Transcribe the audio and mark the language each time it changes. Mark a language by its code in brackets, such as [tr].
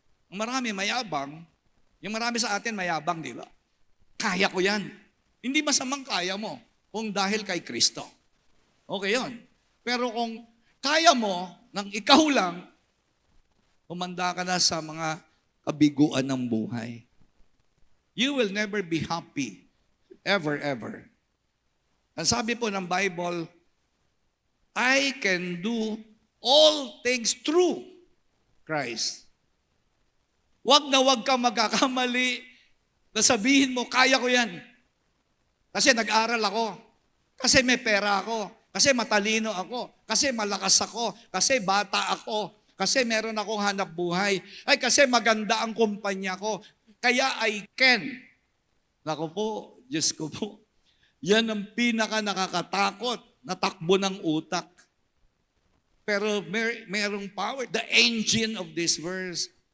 [tl] Ang marami mayabang, yung marami sa atin mayabang, di ba? Kaya ko yan. Hindi masamang kaya mo kung dahil kay Kristo. Okay yon. Pero kung kaya mo, nang ikaw lang, umanda ka na sa mga kabiguan ng buhay. [en] You will never be happy. Ever, ever. [tl] Ang sabi po ng Bible, [en] I can do all things through Christ. [tl] Wag na wag ka magkakamali na sabihin mo, kaya ko yan. Kasi nag-aral ako. Kasi may pera ako. Kasi matalino ako. Kasi malakas ako. Kasi bata ako. Kasi meron akong hanap buhay. Ay, kasi maganda ang kumpanya ko. Kaya [en] I can. [tl] Naku po, Diyos ko po. Yan ang pinaka nakakatakot na takbo ng utak. Pero merong power. [en] The engine of this verse.